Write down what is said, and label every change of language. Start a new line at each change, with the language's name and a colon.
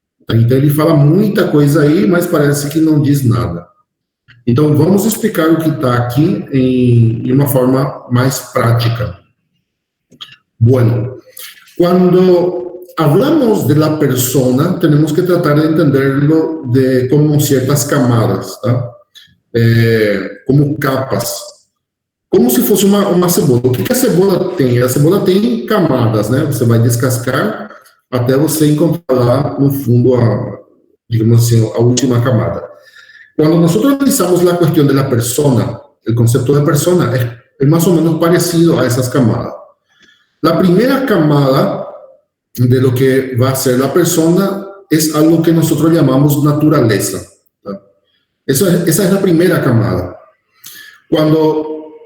Portuguese: Então, ele fala muita coisa aí, mas parece que não diz nada. Então, vamos explicar o que está aqui em uma forma mais prática.
Spanish: Bueno, quando hablamos de la persona, tenemos que tratar de entenderlo como ciertas camadas, tá? Como capas.
Portuguese: Como se fosse uma cebola. O que a cebola tem? A cebola tem camadas, né? Você vai descascar até você encontrar lá no fundo digamos assim, a última camada.
Spanish: Cuando nosotros analizamos la cuestión de la persona, el concepto de persona es más o menos parecido a esas camadas. La primera camada de lo que va a ser la persona es algo que nosotros llamamos naturaleza. ¿Tá? Esa es la primera camada. Cuando